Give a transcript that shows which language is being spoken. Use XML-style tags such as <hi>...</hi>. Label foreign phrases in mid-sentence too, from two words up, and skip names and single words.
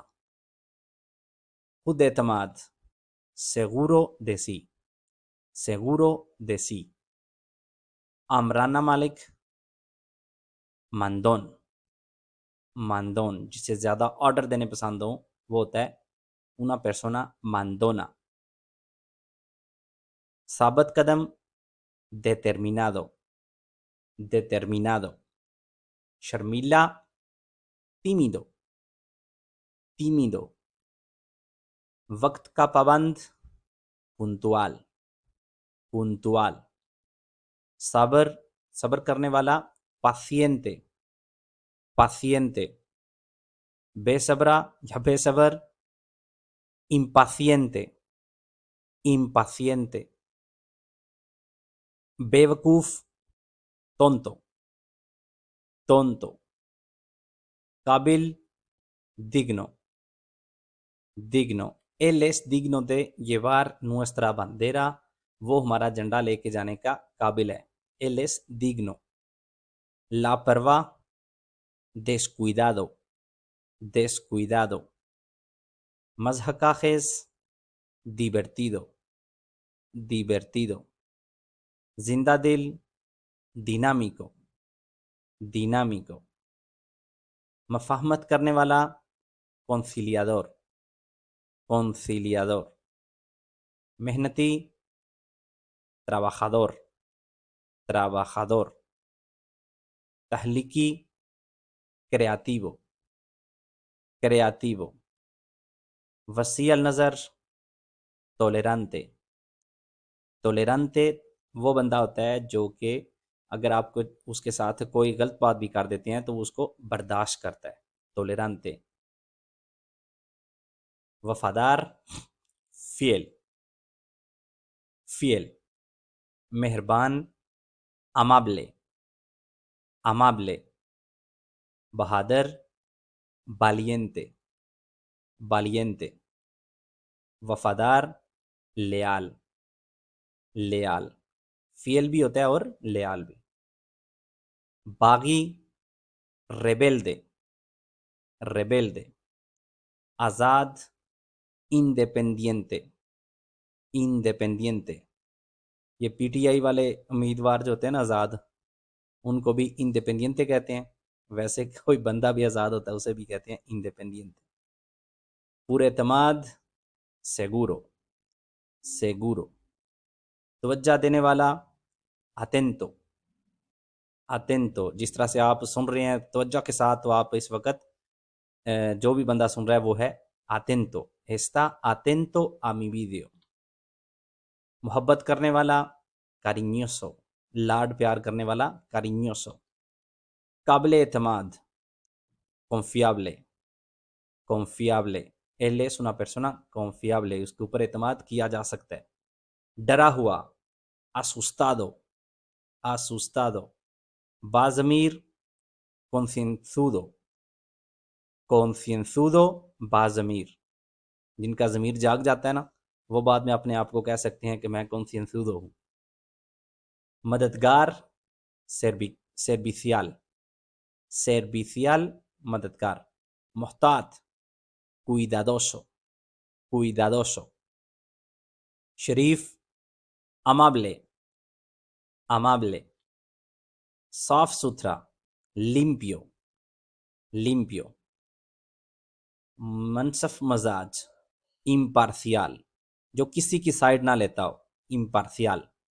<ur>خود اعتماد,</ur> <es>seguro de sí। seguro de sí।</es> <ur>آمرانہ مالک,</ur> <es>मंदोन।</es> <ur>मंदोन। جسے زیادہ آرڈر دینے پسند ہو وہ ہوتا ہے</ur> <es>una persona mandona।</es> <ur>ثابت قدم,</ur> <es>determinado। determinado। शर्मीला, tímido।</es> <ur>tímido। وقت کا پابند,</ur> <es>puntual।</es> <ur>puntual। सब्र, صبر کرنے والا</ur> <es>paciente, paciente,</es> <ur>بے صبرا یا بے صبر</ur> <es>impaciente, impaciente, بیوقوف tonto, tonto, قابل digno, digno, él es digno de llevar nuestra bandera,</es> <ur>وہ ہمارا جھنڈا لے کے جانے کا قابل ہے.</ur> <es>él es digno. لاپرواہ descuidado, descuidado,</es> <ur>مضحکہ</ur> <es>خیز divertido, divertido,</es> <ur>زندہ دل</ur> <es>dinámico, dinámico,</es> <ur>مفاہمت کرنے والا</ur> <es>conciliador, conciliador,</es> <ur>محنتی</ur> <es>trabajador, trabajador,</es> <ur>تخلیقی</ur> <es>creativo, creativo,</es> <ur>وسیع النظر</ur> <es>tolerante, tolerante</es> <ur>وہ بندہ ہوتا ہے جو کہ اگر آپ کو اس کے ساتھ کوئی غلط بات بھی کر دیتے ہیں تو وہ اس کو برداشت کرتا ہے.</ur> <es>tolerante, وفادار fiel, fiel, مہربان amable, amable, بہادر valiente, valiente, وفادار leal, leal, fiel</es> <ur>بھی ہوتا ہے اور</ur> <es>leal بھی. باغی rebelde, rebelde, آزاد independiente, independiente.</es> <ur>یہ پی ٹی آئی والے امیدوار جو ہوتے ہیں نا آزاد، ان کو بھی انڈیپینڈینٹے کہتے ہیں. ویسے کوئی بندہ بھی آزاد ہوتا ہے اسے بھی کہتے ہیں انڈیپینڈینٹے. پورے اعتماد</ur> <es>seguro, seguro,</es> <ur>توجہ دینے والا</ur> <es>atento, atento.</es> <ur>جس طرح سے آپ سن رہے ہیں توجہ کے ساتھ تو آپ اس وقت جو بھی بندہ سن رہا ہے وہ ہے</ur> <es>atento, está atento a mi vídeo.</es> <ur>محبت کرنے والا cariñoso, لاڈ پیار کرنے والا cariñoso. قابل اعتماد</ur> <es>confiable, confiable. él es una persona confiable,</es> <ur>اس کے اوپر اعتماد کیا جا سکتا ہے. ڈرا ہوا</ur> <es>asustado, asustado.</es> <ur>باضمیر</ur> <es>concienzudo, concienzudo,</es> <ur>باضمیر. جن کا ضمیر جاگ جاتا ہے نا وہ بعد میں اپنے آپ کو کہہ سکتے ہیں کہ میں concienzudo ہوں. مددگار</ur> <es>servicial, servicial,</es> <ur>مددگار.</ur> <es>محتاط cuidadoso, cuidadoso. شریف amable, amable.</es> <ur>صاف ستھرا</ur> <es>limpio, limpio.</es> <ur>منصف مزاج imparcial, جو کسی کی سائڈ نہ لیتا ہو imparcial.</ur>